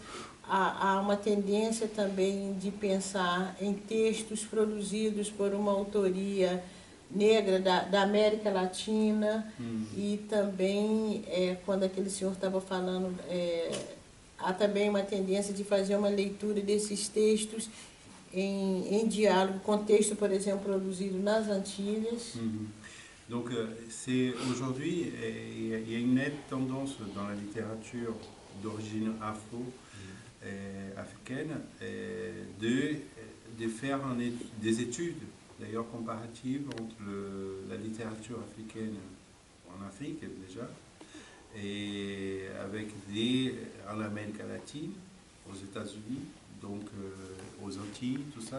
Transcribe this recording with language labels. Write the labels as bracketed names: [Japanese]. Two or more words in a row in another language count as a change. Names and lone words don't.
[Portuguese] Há uma tendência também de pensar em textos produzidos por uma autoria negra da América Latina, e também, quando aquele senhor estava falando, há também uma tendência de fazer uma leitura desses textos em diálogo com texto, por exemplo, produzido nas Antilles. [French] Donc c'est aujourd'hui, il y a une nette tendance dans la littérature d'origine africaine de faire des études, d'ailleurs comparatives, entre la littérature africaine en Afrique déjà, et avec en Amérique latine, aux États-Unis, donc aux Antilles, tout ça.